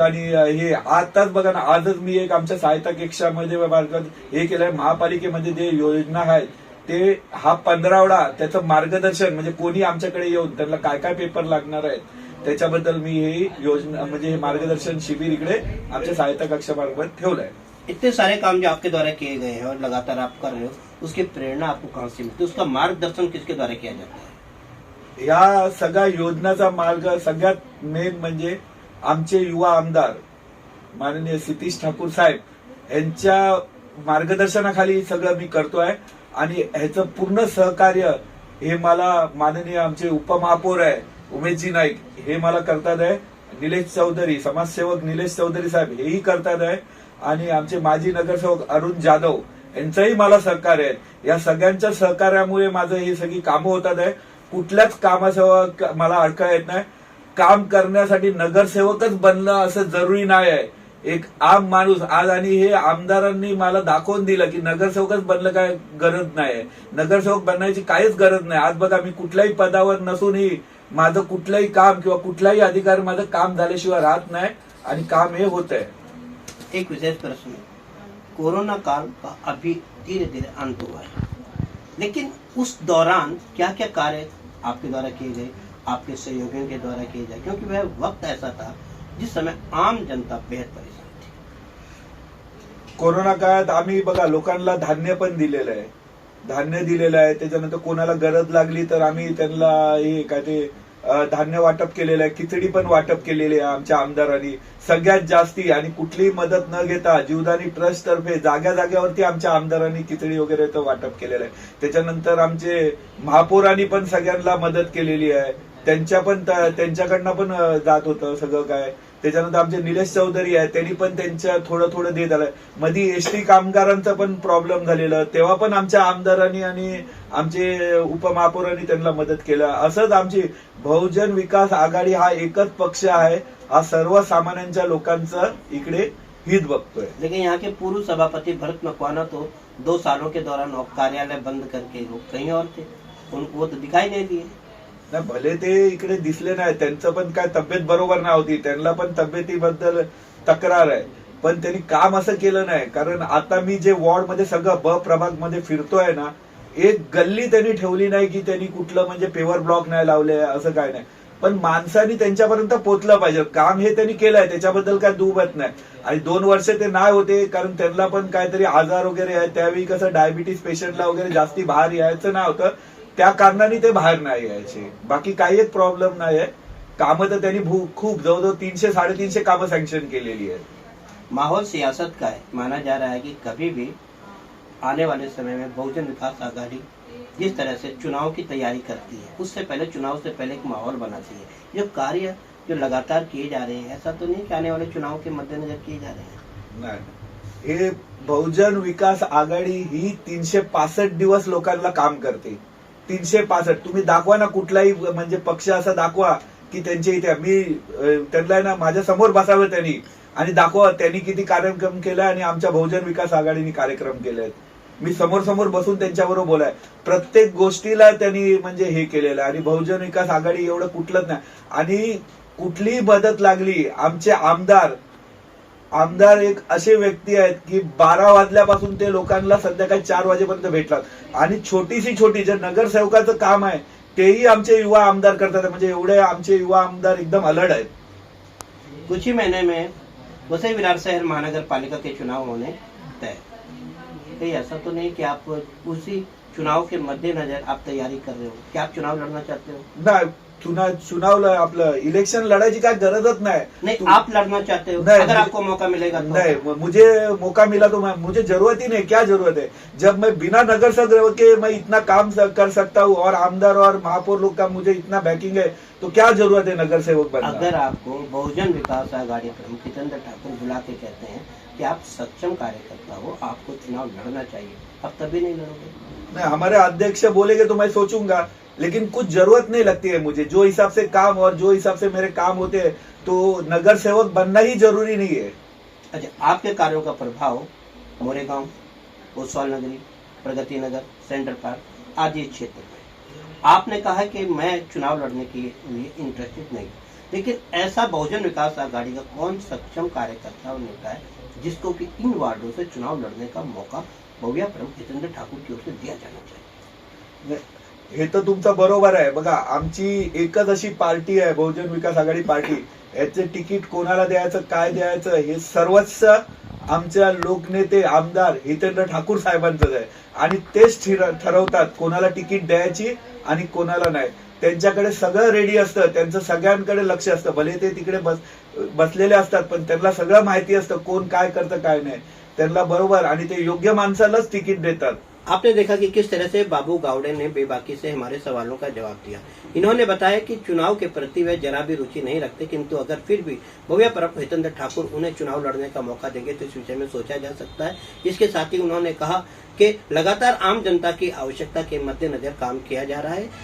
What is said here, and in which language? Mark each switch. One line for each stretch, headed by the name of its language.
Marathi: आणि हे आताच बघा ना, आजच मी एक आमच्या सहायता कक्षामध्ये हे केलंय, महापालिकेमध्ये जे योजना आहेत ते हा 15वडा त्याचं मार्गदर्शन, म्हणजे कोणी आमच्याकडे येऊन त्यांना काय काय पेपर लागणार आहेत त्याच्याबद्दल मी ही योजना म्हणजे हे मार्गदर्शन शिबिर इकडे आमच्या सहायता कक्षामार्फत ठेवलंय।
Hindi: इतने सारे काम जो आपके द्वारा किए गए हैं और लगातार आप कर रहे हो, उसकी प्रेरणा आपको कहाँ से मिलती है? उसका मार्गदर्शन किसके द्वारा किया जाता है?
Marathi: या सगळ्या योजनाचा मार्ग सगळ्यात मेन म्हणजे आमचे युवा आमदार माननीय सतीश ठाकूर साहेब यांच्या मार्गदर्शनाखाली सगळं मी करतोय। आणि ह्याचं पूर्ण सहकार्य हे मला माननीय आमचे उपमहापौर आहे उमेशजी नाईक हे मला करतात आहे, निलेश चौधरी समाजसेवक निलेश चौधरी साहेब हेही करतात आहे, आणि आमचे माजी नगरसेवक अरुण जाधव यांचंही मला सहकार्य आहे। या सगळ्यांच्या सहकार्यामुळे माझं ही सगळी कामं होतात आहे। कुठल्याच कामासेवक मला अडकायला येत नाही। काम करण्यासाठी नगरसेवकच बनणं असं जरुरी नाही आहे, एक आम माणूस आज, आणि हे आमदारांनी मला दाखवून दिलं की नगरसेवकच बनलं काय गरज नाही, नगरसेवक बनण्याची काहीच गरज नाही। आज बघा मी कुठल्याही पदावर नसूनही माझं कुठलंही काम किंवा कुठलाही अधिकार माझं काम झाल्याशिवाय राहत नाही आणि काम हे होत आहे। एक विशेष प्रश्न, कोरोना काल का अभी धीरे धीरे अंत हुआ है, लेकिन उस दौरान क्या क्या कार्य आपके द्वारा किए गए, आपके सहयोगियों के द्वारा किए जाए? क्योंकि वह वक्त ऐसा था जिस समय आम जनता बेहद परेशान थी। कोरोना काळात आम्ही बघा लोकांना धान्य पण दिलेलं आहे, धान्य दिलेलं आहे। त्याच्यानंतर कोणाला गरज लागली तर आम्ही त्यांना हे काय ते धान्य वाटप केलेलं आहे, खिचडी पण वाटप केलेली आहे आमच्या आमदारांनी सगळ्यात जास्ती। आणि कुठलीही मदत न घेता जीवदानी ट्रस्ट तर्फे जाग्या जाग्यावरती आमच्या आमदारांनी खिचडी वगैरे वाटप केलेलं आहे। त्याच्यानंतर आमचे महापौरांनी पण सगळ्यांना मदत केलेली आहे, त्यांच्याकडनं पण जात होतं सगळं काय। त्याच्यानंतर आमचे निलेश चौधरी आहे त्यांनी पण त्यांच्या थोडं थोडं देत आलंय। मध्ये एसटी कामगारांचा पण प्रॉब्लेम झालेला, तेव्हा पण आमच्या आमदारांनी आणि आमचे उपमहापौरांनी त्यांना मदत केलं। असंच आमची बहुजन विकास आघाडी हा एकच पक्ष आहे, हा सर्वसामान्यांच्या लोकांचं इकडे हित बघतोय।
Hindi: लेकिन यहाँ के पूर्व सभापति भरत मकवाना तो 2 सालों के दौरान कार्यालय बंद करके लोग कहीं और थे, उनको तो दिखाई नहीं दिए।
Marathi: नाही भले ते इकडे दिसले नाही, त्यांचं पण काय तब्येत बरोबर नाही होती, त्यांना पण तब्येतीबद्दल तक्रार आहे, पण त्यांनी काम असं केलं नाही। कारण आता मी जे वॉर्ड मध्ये सगळं ब प्रभाग मध्ये फिरतोय ना, एक गल्ली त्यांनी ठेवली नाही की त्यांनी कुठलं म्हणजे पेवर ब्लॉक नाही लावले असं काय नाही। पण माणसांनी त्यांच्यापर्यंत पोहोचलं पाहिजे. काम हे त्यांनी केलंय, त्याच्याबद्दल काय दुमत नाही. आणि 2 वर्ष ते नाही होते कारण त्यांना पण काहीतरी आजार वगैरे आहे. त्यावेळी कसं डायबिटीस पेशंटला वगैरे जास्ती बाहेर यायचं नाही होतं, त्या कारणाने ते बाहेर नाही यायचे. बाकी काही एक प्रॉब्लेम नाही आहे. कामं तर त्यांनी खूप जवळजवळ 300-350 कामं सँक्शन केलेली आहेत.
Hindi: माहौल सियासत का है, माना जा रहा है कि कभी भी आने वाले समय में बहुजन विकास आघाड़ी जिस तरह से चुनाव की तैयारी करती है, उससे पहले चुनाव से पहले एक माहौल बनाती है. जो कार्य जो लगातार किए जा रहे हैं, ऐसा तो नहीं कि आने वाले चुनाव के मद्देनजर किए जा रहे हैं.
Marathi: नाही, हे बहुजन विकास आघाडी ही 365 दिवस लोकांना काम करते. 365. तुम्ही दाखवा ना कुठलाही म्हणजे पक्ष असा दाखवा की त्यांच्या इथे मी त्यांना ना माझ्या समोर बसावं त्यांनी आणि दाखवा त्यांनी किती कार्यक्रम केला आणि आमच्या बहुजन विकास आघाडीने कार्यक्रम केले आहेत. मी समोर समोर बसून त्यांच्याबरोबर बोलाय. प्रत्येक गोष्टीला त्यांनी म्हणजे हे केलेलं आहे. आणि बहुजन विकास आघाडी एवढं कुठलंच नाही. आणि कुठलीही मदत लागली, आमचे आमदार एक असे व्यक्ती आहेत की 12 वाजल्यापासून ते लोकांना संध्याकाळी 4 वाजेपर्यंत भेटतात. आणि छोटी जे नगरसेवकाचं काम आहे तेही आमचे युवा आमदार करतात. म्हणजे एवढे आमचे युवा आमदार एकदम अलर्ट आहेत.
Hindi: कुछ ही महीने में वसई विरार शहर महानगर पालिका के चुनाव होने तय. कहीं ऐसा तो नहीं कि आप उसी चुनाव के मद्देनजर आप तैयारी कर रहे हो, क्या आप चुनाव लड़ना चाहते हो?
Marathi: नाही, चुनाव आपलं इलेक्शन लढायची काय गरजच नाही.
Hindi: नहीं, आप लड़ना चाहते हो? नहीं, अगर आपको मौका मिलेगा तो? नहीं, मुझे मौका मिला तो मुझे जरूरत ही नहीं. क्या जरूरत है जब मैं बिना नगरसेवक के मैं इतना काम कर सकता हूँ और आमदार और महापौर लोग का मुझे इतना बैकिंग है, तो क्या जरूरत है नगरसेवक बनना. अगर आपको बहुजन विकास आघाड़ी प्रमुख हितेंद्र ठाकुर बुला के कहते हैं कि आप सक्षम कार्यकर्ता हो, आपको चुनाव लड़ना चाहिए, आप तभी नहीं लड़ोगे? नहीं, हमारे अध्यक्ष बोलेंगे तो मैं सोचूंगा, लेकिन कुछ जरूरत नहीं लगती है मुझे. जो हिसाब से काम और जो हिसाब से मेरे काम होते हैं तो नगर सेवक बनना ही जरूरी नहीं है. अच्छा, आपके कार्यों का प्रभाव मोरेगांव, ओसवाल नगरी, प्रगति नगर, सेंट्रल पार्क आदि क्षेत्र में. आपने कहा कि मैं चुनाव लड़ने के लिए इंटरेस्टेड नहीं, लेकिन ऐसा बहुजन विकास आघाड़ी का कौन सक्षम कार्यकर्ता और नेता है जिसको कि इन वार्डों से चुनाव लड़ने का मौका बहुया प्रमुख हितेंद्र ठाकुर की ओर से दिया जाना चाहिए?
Marathi: हे तर तुमचं बरोबर आहे. बघा, आमची एकच अशी पार्टी आहे बहुजन विकास आघाडी पार्टी. याचे तिकीट कोणाला द्यायचं, काय द्यायचं हे सर्वस्व आमच्या लोकनेते आमदार हितेंद्र ठाकूर साहेबांचंच आहे. आणि तेच ठरवतात कोणाला तिकीट द्यायची आणि कोणाला नाही. त्यांच्याकडे सगळं रेडी असतं, त्यांचं सगळ्यांकडे लक्ष असतं. भले ते तिकडे बसलेले असतात पण त्यांना सगळं माहिती असतं कोण काय करतं काय नाही. त्यांना बरोबर आणि ते योग्य माणसालाच तिकीट देतात.
Hindi: आपने देखा कि किस तरह से बाबू गावड़े ने बेबाकी से हमारे सवालों का जवाब दिया. इन्होंने बताया कि चुनाव के प्रति वे जरा भी रुचि नहीं रखते, किंतु अगर फिर भी भव्य प्रमुख हितेंद्र ठाकुर उन्हें चुनाव लड़ने का मौका देंगे तो इस विषय में सोचा जा सकता है. इसके साथ ही उन्होंने कहा कि लगातार आम जनता की आवश्यकता के मद्देनजर काम किया जा रहा है.